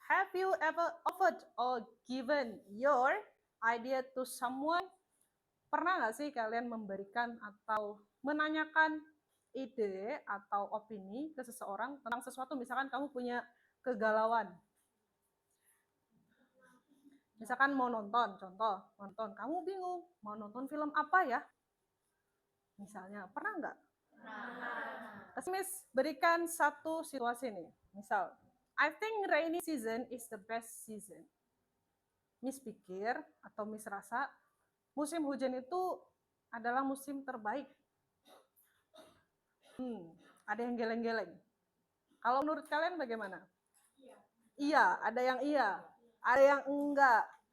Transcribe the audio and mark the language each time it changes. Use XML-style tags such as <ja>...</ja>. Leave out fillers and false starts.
<en>Have you ever offered or given your idea to someone?</en> <id>Pernah nggak sih kalian memberikan atau menanyakan ide atau opini ke seseorang tentang sesuatu? Misalkan kamu punya kegalauan. Misalkan mau nonton, contoh, nonton. Kamu bingung, mau nonton film apa ya? Misalnya, pernah nggak? Terus Miss berikan satu situasi nih. Misal,</id> <en>I think rainy season is the best season.</en> <id>Miss pikir atau Miss rasa musim hujan itu adalah musim terbaik. Ada yang geleng-geleng. Kalau menurut kalian bagaimana? Iya, ada yang iya, ada yang enggak.</id>